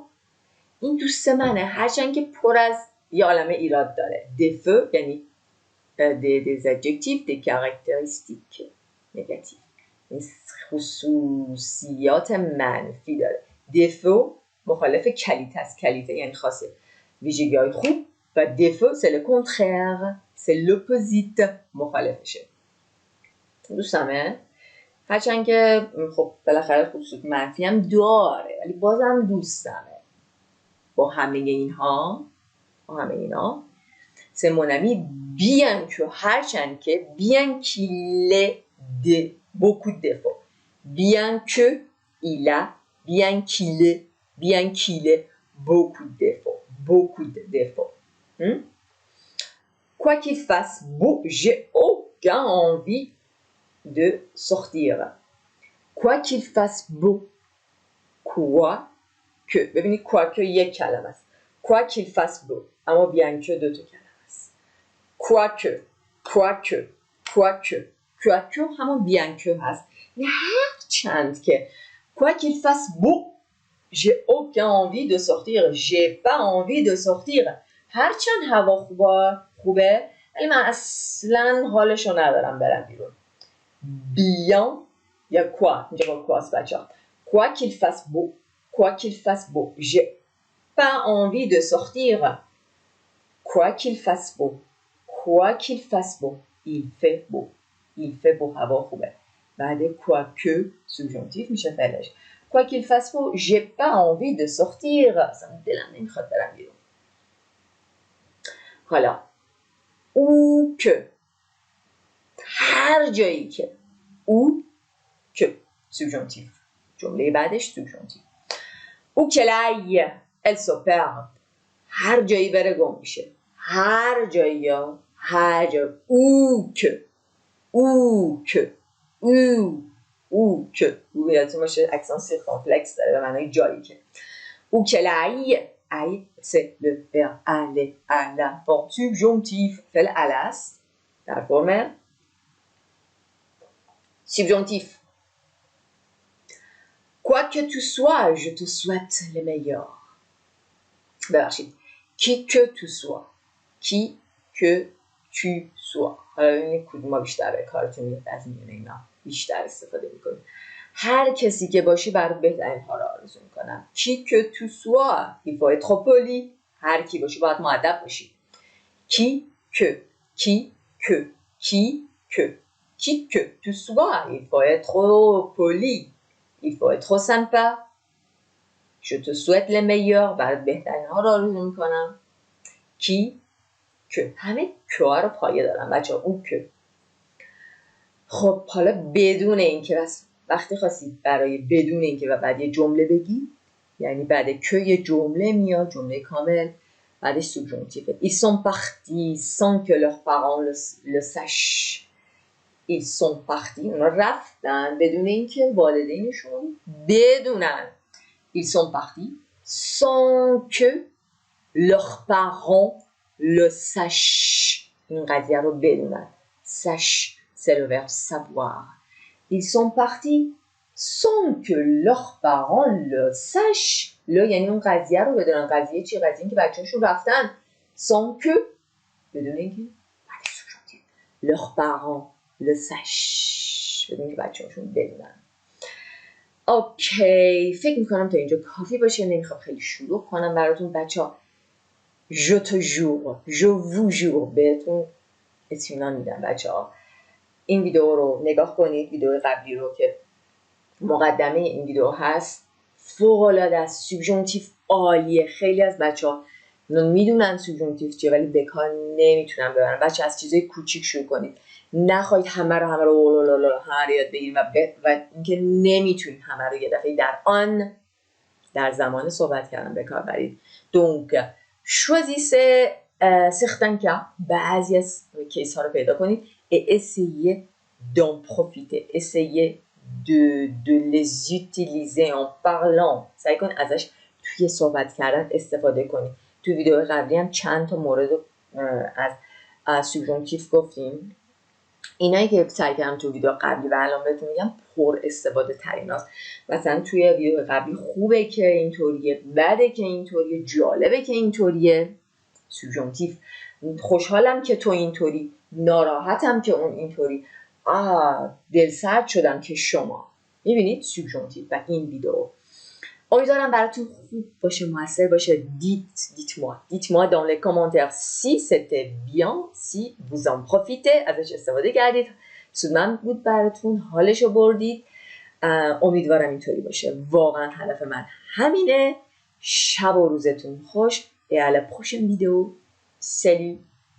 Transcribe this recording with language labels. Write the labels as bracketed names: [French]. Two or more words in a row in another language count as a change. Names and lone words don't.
[Persian] این دوست منه هرچند که پر از یه عالمه ایراد داره. [French] défaut یعنی des adjectifs des caractéristiques négatifs [Persian] خصوصیات منفی داره. défaut مخالف کلیته است. کلیته یعنی خاصه ویژگی‌های خوب و [French] défaut c'est le contraire c'est l'opposite [Persian] مخالفشه. دوستمه هرچند که خب بالاخره خصوصیات منفی هم داره ولی بازم دوستمه. با همه اینها [French] c'est mon ami bien que [Persian] هرچند که [French] bien qu'il ait beaucoup de défauts bien que il a bien qu'il ait beaucoup de défauts quoi qu'il fasse beau j'ai aucun envie de sortir quoi qu'il fasse beau quoi que ببینید quoi que [Persian] یک کلمه است [French] quoi qu'il fasse beau اما bien que [Persian] دو تا کلمه است [French] quoique همون bien que [Persian] هست نه هر چند که [French] quoi qu'il fasse beau j'ai aucun envie de sortir j'ai pas envie de sortir [Persian] هر چند هوا خوبه ولی من اصلا حالشو ندارم برم بیرون [French] bien یا quoi [Persian] اینجا با [French] quoi [Persian] است بچه‌ها [French] quoi qu'il fasse beau j'ai pas envie de sortir quoi qu'il fasse beau il fait beau [Persian] هوا خوبه بعد [French] quoi que subjonctif [Persian] میشه فعلش [French] quoi qu'il fasse beau j'ai pas envie de sortir [Persian] اصلا دلم نمیخواد برم بیرون حالا [French] où que [Persian] هر جایی که او که subjonctif جمله بعدش subjonctif [French] où qu'elle aille elle se perd [Persian] هر جایی بره گم میشه هر جایی [French] où que [Persian] یادتون باشه [French] accent circonflexe [Persian] داره به معنای جایی که او که لای ای [French] c'est le verbe aller à la forme subjonctif [Persian] فعل ال است در فرم subjonctif [French] quoi que tu sois je te souhaite le meilleur ببخشید qui que tu sois [Persian] حالا ببینید کدوم بیشتر به کارتون میاد از میونه اینا بیشتر استفاده میکنید هر کسی که باشی برات بهترین ها رو آرزو میکنم [French] qui que tu sois il faut être poli [Persian] هر کی باشی باید مؤدب باشی [French] qui que tu sois il faut être poli il faut être sympa je te souhaite le meilleur [Persian] برات بهترین ها رو آرزو میکنم کی که همه که ها رو پایه دارم بچه ها اون که خب حالا بدون اینکه وقتی خواستید برای بدون اینکه و بعد یه جمله بگی یعنی بعد که یه جمله میاد جمله کامل بعدش subjonctif [French] ils sont partis sans que leurs parents le sachent ils sont partis [Persian] اونا رفتن بدون اینکه والدینشون بدونن [French] ils sont partis sans que leurs parents le sachent [Persian] این قضیه رو بدونن [French] sache c'est le verbe savoir ils sont partis sans que leurs parents le sachent [Persian] یعنی اون قضیه رو بدونن قضیه چی؟ قضیه این که بچه‌هاشون رفتن [French] sans que [Persian] بدون اینکه [French] leurs parents le sachent [Persian] بدون اینکه بچه‌هاشون بدونن اوکی فکر میکنم تا اینجا کافی باشه نمیخوام خیلی شروع کنم براتون بچه‌ها [French] je te jure je vous jure [Persian] بهتون اطمینان میدم بچه‌ها این ویدیو رو نگاه کنید ویدیو قبلی رو که مقدمه این ویدیو هست فوق‌العاده است subjonctif عالیه خیلی از بچه‌ها میدونن subjonctif چیه ولی به کار نمیتونن ببرن بچه از چیزای کوچیک شروع کنید نخواهید همه رو یاد بگیرید و اینکه نمیتونید همه رو یه دفعه در زمان صحبت کردن به کار برید [French] donc choisissez certains cas [Persian] بعضی از کیس ها رو پیدا کنید [French] et essayez d'en profiter essayez de les utiliser en parlant [Persian] سعی کنید ازش توی صحبت کردن استفاده کنید تو ویدیو قبلی هم چند تا مورد از subjonctif گفتیم اینایی که سعی کردم تو ویدیو قبلی و الان بهتون میگم پر استفاده ترین هست مثلا توی ویدیو قبلی خوبه که اینطوریه بده که اینطوریه جالبه که اینطوریه subjonctif خوشحالم که تو اینطوری ناراحتم که اون اینطوری دلسرد شدم که شما میبینید subjonctif و این ویدیو امیدوارم براتون خوب باشه موثر باشه [French] dites-moi dans les commentaires si c'était bien si vous en profitez [Persian] ازش استفاده کردید سودمند بود براتون حالشو بردید امیدوارم اینطوری باشه واقعا هدف من همینه شب و روزتون خوش [French] et à la prochaine vidéo. Salut!